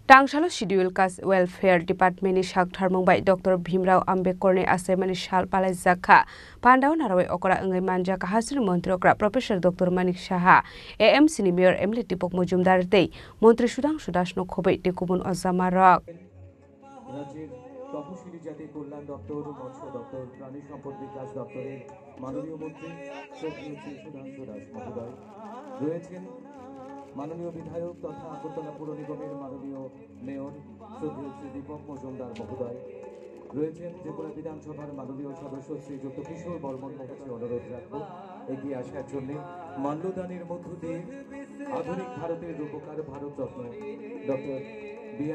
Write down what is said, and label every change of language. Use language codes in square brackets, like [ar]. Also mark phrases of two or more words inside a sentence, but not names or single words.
[trp] Tangshalo [en] schedule kas welfare department [trp] ni shakthar mungbai Dr. Bhimrao Ambedkar ni asemani shal palai zakha pandau narawai okra angai manja ka hasri mantri okra Professor Dr. Manik Saha AMC ni mayor Emily Tipok Mujumdar tei mantri Sudang Sudasno khobai tekubun azamarok [bn] রাজ্যের তপশিলি জাতি কল্যাণ দপ্তর মৎস্য দপ্তর প্রাণী সম্পদ বিকাশ দপ্তরের মাননীয় মন্ত্রী শ্রদ্ধেয় শ্রী সুধাংশু দাস মহোদয় রয়েছেন মাননীয় বিধায়ক তথা আগরতলা পৌর নিগমের মাননীয় মেয়র শ্রদ্ধেয় শ্রী দীপক মজুমদার মহোদয় রয়েছেন ত্রিপুরা বিধানসভার মাননীয় সদস্য শ্রীযুক্ত কিশোর বর্মন মহোদয় অনুরোধ রাখবো এগিয়ে আসার জন্য মাল্যদানের মধ্য দিয়ে আধুনিক ভারতের রূপকার ভারতরত্ন ডক্টর B.R.